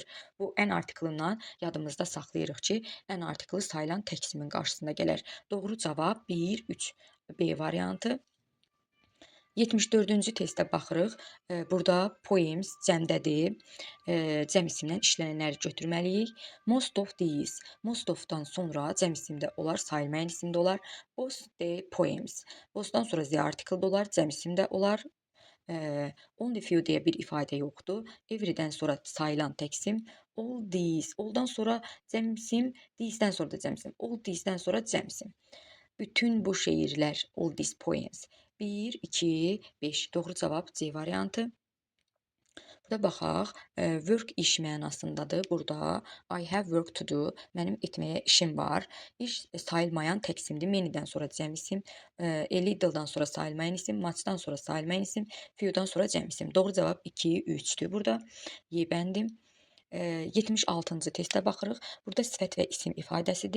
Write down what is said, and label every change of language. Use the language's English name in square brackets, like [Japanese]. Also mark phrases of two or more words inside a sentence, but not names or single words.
[Azerbaijani] Bu an artiklından yadımızda saxlayırıq ki, an artiklı sayılan tək isimin qarşısında gələr. Doğru cavab 1, 3. B variantı. 74-cü testə baxırıq. Burada poems cəmdədir. Cəm isimdən işlənənləri götürməliyik. [English] Most of these. Most of- [Azerbaijani] dan sonra cəm isimdə olar, sayılmayan isimdə olar. [English] Both the poems. [Azerbaijani] Both-dan sonra [English] the article [Azerbaijani] da olar, cəm isimdə olar. [English] Only few [Azerbaijani] deyə bir ifadə yoxdur. Every-dən sonra sayılan tək isim. [English] All these. [Azerbaijani] All-dan sonra cəm isim, these-dən sonra da cəm isim. [English] All these- [Azerbaijani] dən sonra cəm isim. Bütün bu şeirlər, [English] all these poems. [Azerbaijani] 1, 2, 5. Doğru cavab C variantı. Burada baxaq. Work iş mənasındadır. [English] Burada I have work to do. [Azerbaijani] Mənim etməyə işim var. İş sayılmayan tək isimdir. Many-dən sonra cəm isim. [English] A little- [Azerbaijani] dan sonra sayılmayan isim. Much-dan sonra sayılmayan isim. Few-dan sonra cəm isim. Doğru cavab 2, 3-dür burada. Y bəndi. 76-cı testə baxırıq. Burada sifət və isim ifadəsidir.